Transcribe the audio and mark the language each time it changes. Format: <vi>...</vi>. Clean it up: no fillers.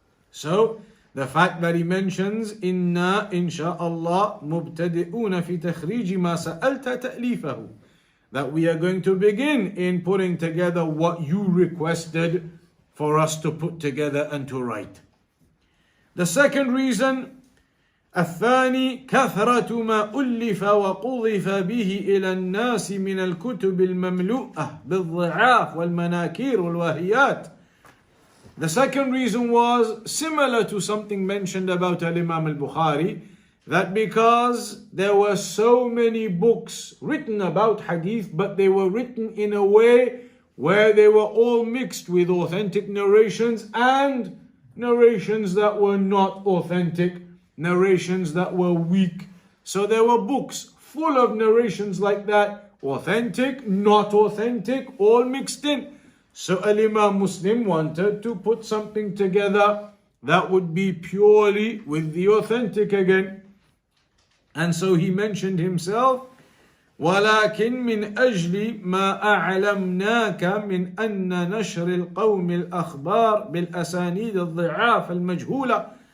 <en>So the fact that he mentions</en> <ar>inna insha'Allah mubtadi'una fi takhrij ma sa'alta ta'lifahu,</ar> <en>that we are going to begin in putting together what you requested for us to put together and to write. The second reason,</en> <ar>الثاني كثرة ما ألف وقذف به إلى الناس من الكتب المملوءة بالضعاف والمناكير والواهيات.</ar> <en>The second reason was similar to something mentioned about Al-Imam Al-Bukhari, that because there were so many books written about hadith, but they were written in a way where they were all mixed with authentic narrations and narrations that were not authentic, narrations that were weak. So there were books full of narrations like that, authentic, not authentic, all mixed in. So Al-Imam Muslim wanted to put something together that would be purely with the authentic again. And so he mentioned himself,</en> <ar>ولكن من أجل ما أعلمناك من أن نشر القوم الأخبار بالأسانيد الضعاف المجهولة</ar>